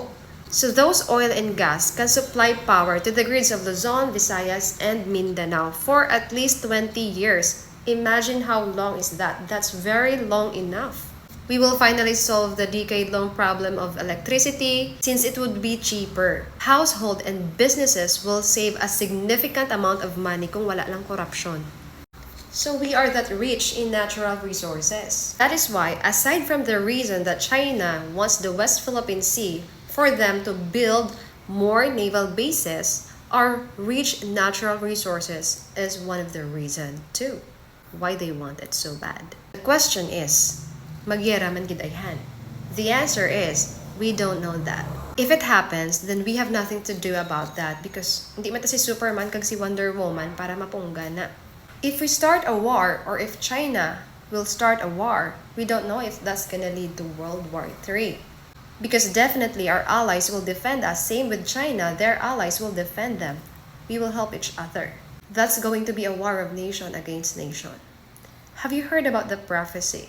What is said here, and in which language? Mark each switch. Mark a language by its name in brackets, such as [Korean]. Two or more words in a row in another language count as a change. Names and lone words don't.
[English] So those oil and gas can supply power to the grids of Luzon, Visayas, and Mindanao for at least 20 years. Imagine how long is that? That's very long enough. We will finally solve the decade-long problem of electricity since it would be cheaper. Household and businesses will save a significant amount of money [Hiligaynon] kung wala lang korupsyon. [English] So we are that rich in natural resources. That is why, aside from the reason that China wants the West Philippine Sea for them to build more naval bases, our rich natural resources is one of the reasons too why they want it so bad. The question is, [Hiligaynon] magyera man gid ayhan? [English] The answer is, we don't know that. If it happens, then we have nothing to do about that because [Hiligaynon] hindi man ta si Superman kag si Wonder Woman para mapungga na. [English] If we start a war or if China will start a war, we don't know if that's gonna lead to World War III. Because definitely our allies will defend us. Same with China, their allies will defend them. We will help each other. That's going to be a war of nation against nation. Have you heard about the prophecy?